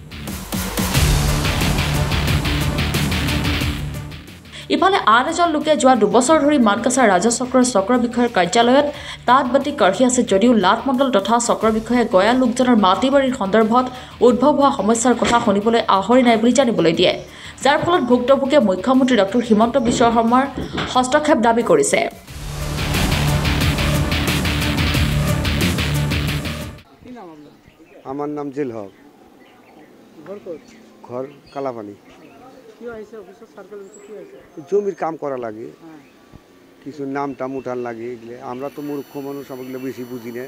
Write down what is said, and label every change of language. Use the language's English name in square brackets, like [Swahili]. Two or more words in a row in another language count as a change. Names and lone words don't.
[Assamese] ইফালে আন এজন লোকে যোৱা 2 বছৰ ধৰি মানকাছাৰ ৰাজহ চক্ৰৰ চক্ৰ বিষয়াৰ কাৰ্যালয়ত তাঁত বাতি কাঢ়ি আছে যদিও লাট মণ্ডল তথা চক্ৰ বিষয়াই গঞা লোকজনৰ মাটি বাৰীৰ সন্দৰ্ভত উদ্ভৱ হোৱা সমস্যাৰ কথা শুনিবলৈ আহৰি নাই বুলি জানিবলৈ দিয়ে, যাৰ ফলত ভুক্তভোগীয়ে মুখ্যমন্ত্ৰী ডক্টৰ হিমন্ত বিশ্ব শৰ্মাৰ হস্তক্ষেপ দাবী কৰিছে। [Bangla] আমার নাম জিল হক, ঘর কালাপানি। জমির কাম করা লাগে, কিছু নাম টাম উঠান লাগে, এগুলো আমরা তো মূর্খ মানুষ, আমাগুলো বেশি বুঝি না।